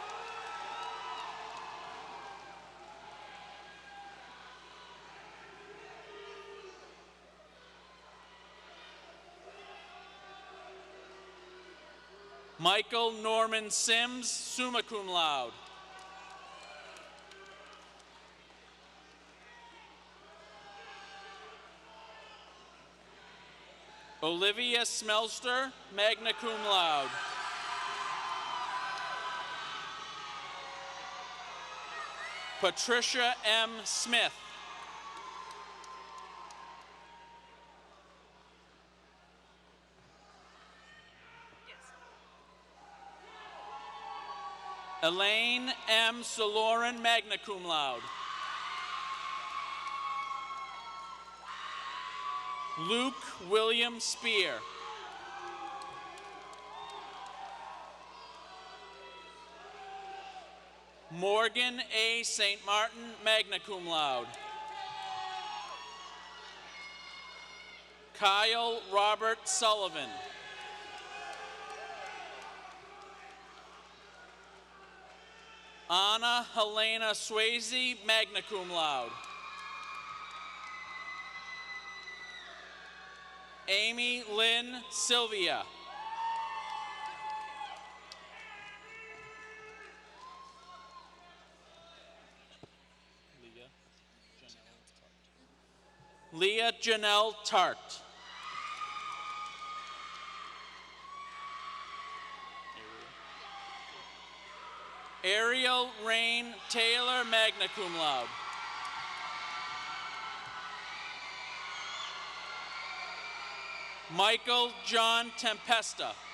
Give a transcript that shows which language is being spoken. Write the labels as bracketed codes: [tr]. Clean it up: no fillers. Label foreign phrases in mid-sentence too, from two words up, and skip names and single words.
[en] Michael Norman Sims, [la] summa cum laude. [en] Olivia Smelster, [la] magna cum laude. [en] Patricia M. Smith. Elaine M. Soloran, [la] magna cum laude. [en] Luke William Spear. Morgan A. St. Martin, [la] magna cum laude. [en] Kyle Robert Sullivan. Anna Helena Swayze, [la] magna cum laude. [en] Amy Lynn Sylvia. Leah Janelle Tart. Ariel Rain Taylor, [la] magna cum laude. [en] Michael John Tempesta.